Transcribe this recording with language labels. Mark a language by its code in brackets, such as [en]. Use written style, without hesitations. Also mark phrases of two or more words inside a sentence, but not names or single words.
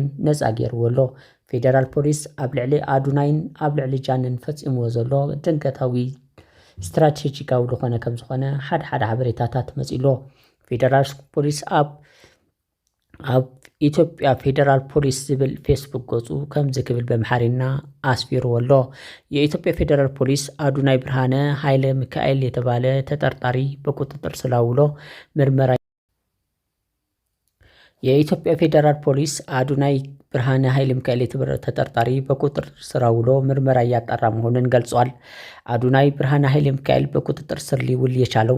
[ti] ነፃ ገይርዎሎ ፌደራል ፖሊስ ኣብ ልዕሊ ኣዱናይን ኣብ ልዕሊ ጃንን ፈፂምዎ ዘሎ ድንገታዊ ስትራቴጂካዊ ዝኾነ ከም ዝኾነ ሓደ ሓበሬታታት መፂሎ ፌደራል ፖሊስ ኣብ ኢትዮጵያ ፌደራል ፖሊስ ዝብል ፌስቡክ ገጹ ከም ዝክብል በመሓሪና ኣስፊሩዎሎ [am] የኢትዮጵያ ፌደራል ፖሊስ ኣዱናይ ብርሃነ ኃይለ ሚካኤል የተባለ ተጠርጣሪ በቁጥጥር ስር አውሎ ምርመራ የኢትዮጵያ ፌደራል ፖሊስ አዱናይ ብርሃነ ኃይለ ሚካኤል የተባለ ተጠርጣሪ በቁጥጥር ስር አውሎ ምርመራ እያጣራ መሆኑን ገልጿል። አዱናይ ብርሃነ ኃይለ ሚካኤል በቁጥጥር ስር ሊውል የቻለው